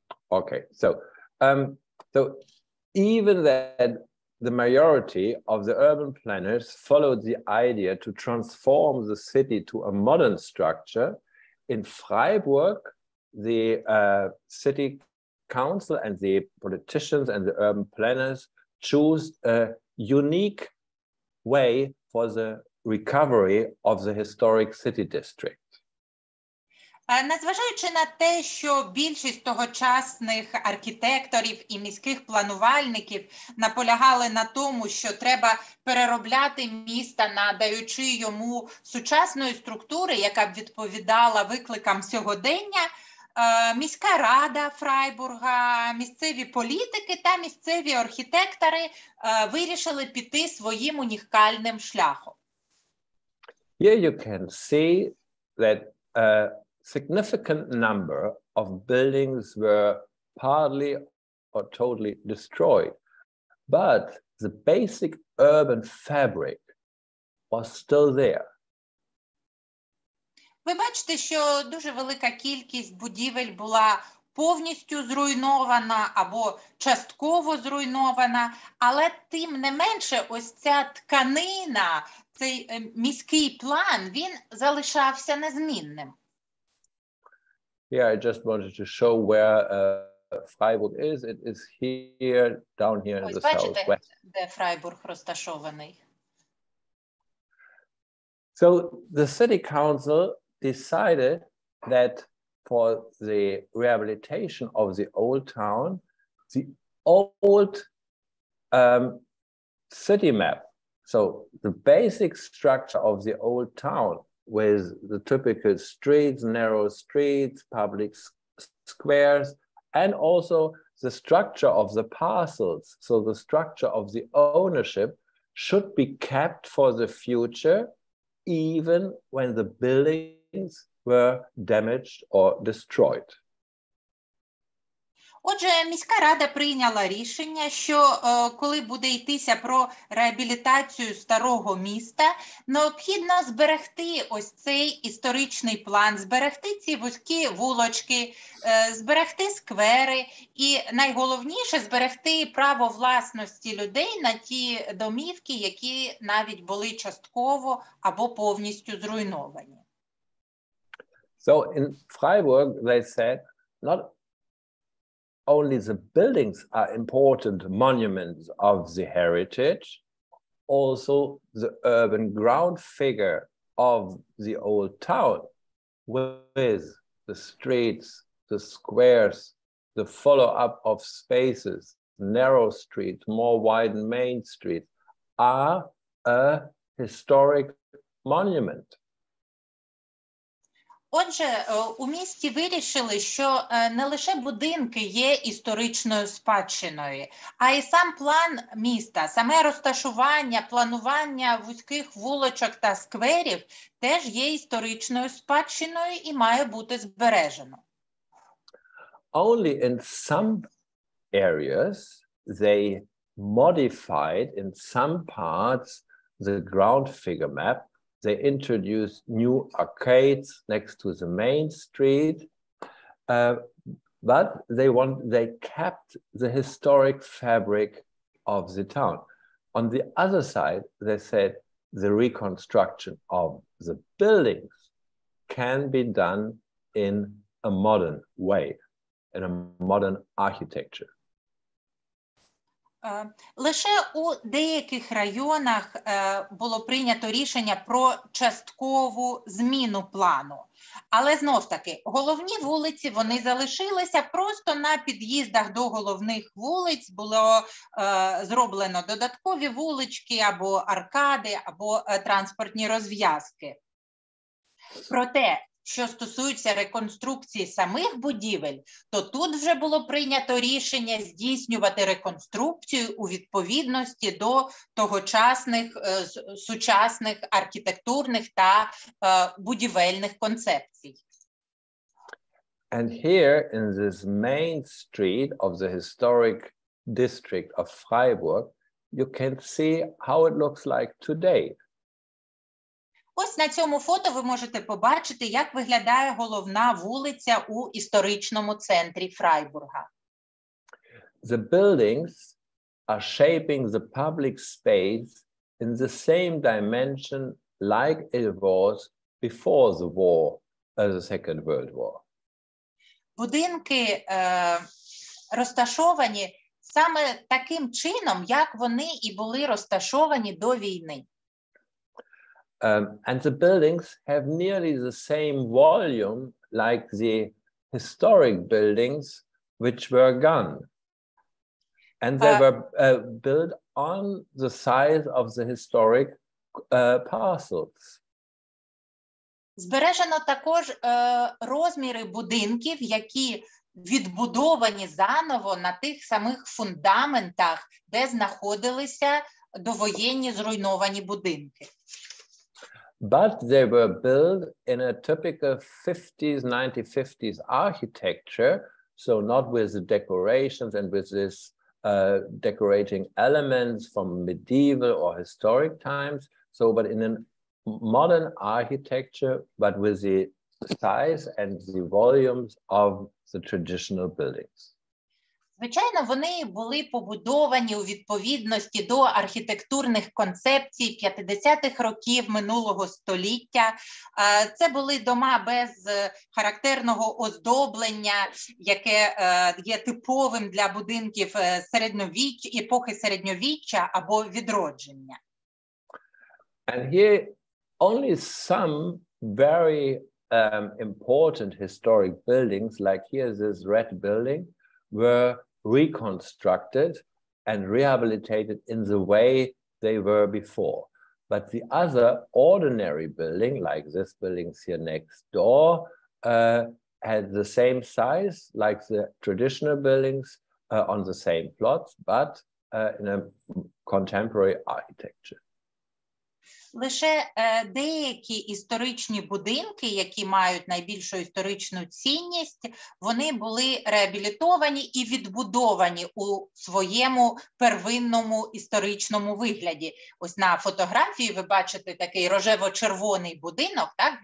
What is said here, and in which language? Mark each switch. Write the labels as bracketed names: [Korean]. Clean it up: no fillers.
[English] Okay, so even that the majority of the urban planners followed the idea to transform the city to a modern structure, in Freiburg, the city council and the politicians and the urban planners choose a unique way for the recovery of the historic city district. [Ukrainian] Незважаючи на те, що більшість тогочасних архітекторів і міських планувальників наполягали на тому, що треба переробляти місто, надаючи йому сучасної структури, яка б відповідала викликам сьогодення, міська рада Фрайбурга, місцеві політики та місцеві архітектори вирішили піти своїм унікальним шляхом. [English] Here you can see that a significant number of buildings were partly or totally destroyed, but the basic urban fabric was still there. [Ukrainian] Ви бачите, що дуже велика кількість будівель була повністю зруйнована або частково зруйнована, але тим не менше ось ця тканина, цей міський план, він залишався незмінним. [English] Yeah, I just wanted to show where Freiburg is. It is here, down here in the southwest. [Ukrainian] Де Фрайбург розташований? [English] So the city council decided that for the rehabilitation of the old town, the old city map, so the basic structure of the old town with the typical streets, narrow streets, public squares, and also the structure of the parcels, so the structure of the ownership should be kept for the future, even when the buildings were damaged or destroyed. [Ukrainian] Отже, міська рада прийняла рішення, що коли буде йтися про реабілітацію старого міста, необхідно зберегти ось цей історичний план, зберегти ці вузькі вулочки, зберегти сквери і найголовніше зберегти право власності людей на ті домівки, які навіть були частково або повністю зруйновані. [English] So in Freiburg, they said, not only the buildings are important monuments of the heritage, also the urban ground figure of the old town with the streets, the squares, the follow-up of spaces, narrow streets, more widened main streets, are a historic monument. [Ukrainian] Отже, у місті вирішили, що не лише будинки є історичною спадщиною, а й сам план міста, саме розташування, планування вузьких вуличок та скверів теж є історичною спадщиною і має бути збережено. [English] Only in some areas they modified in some parts the ground figure map. They introduced new arcades next to the main street, but they kept the historic fabric of the town. On the other side, they said the reconstruction of the buildings can be done in a modern way, in a modern architecture. [Ukrainian] Лише у деяких районах було прийнято рішення про часткову зміну плану. Але знов-таки, головні вулиці, вони залишилися, просто на під'їздах до головних вулиць було зроблено додаткові вулички, або аркади, або транспортні розв'язки. Проте, що стосується реконструкції самих будівель, то тут вже було прийнято рішення здійснювати реконструкцію у відповідності до тогочасних сучасних архітектурних та будівельних концепцій. [English] And here in this main street of the historic district of Freiburg, you can see how it looks like today. [Ukrainian] Ось на цьому фото ви можете побачити, як виглядає головна вулиця у історичному центрі Фрайбурга. [English] The buildings are shaping the public space in the same dimension like it was before the war, the Second World War. [Ukrainian] Будинки розташовані саме таким чином, як вони і були розташовані до війни. [English] And the buildings have nearly the same volume like the historic buildings which were gone. And they were built on the size of the historic parcels. [Ukrainian] Збережено також розміри будинків, які відбудовані заново на тих самих фундаментах, де знаходилися довоєнні зруйновані будинки. [English] But they were built in a typical 50s, 1950s architecture, so not with the decorations and with this decorating elements from medieval or historic times, but in a modern architecture, but with the size and the volumes of the traditional buildings. [Ukrainian] Звичайно, вони були побудовані у відповідності до архітектурних концепцій 50-х років минулого століття. Це були дома без характерного оздоблення, яке є типовим для будинків епохи середньовіччя або відродження. [English] And here only some very important historic buildings, like here this red building, were reconstructed and rehabilitated in the way they were before. But the other ordinary building, like this buildings here next door, had the same size like the traditional buildings on the same plots, but in a contemporary architecture. [Ukrainian] Лише деякі історичні будинки, які мають найбільшу історичну цінність, вони були реабілітовані і відбудовані у своєму первинному історичному вигляді. Ось на фотографії ви бачите такий рожево-червоний будинок, так?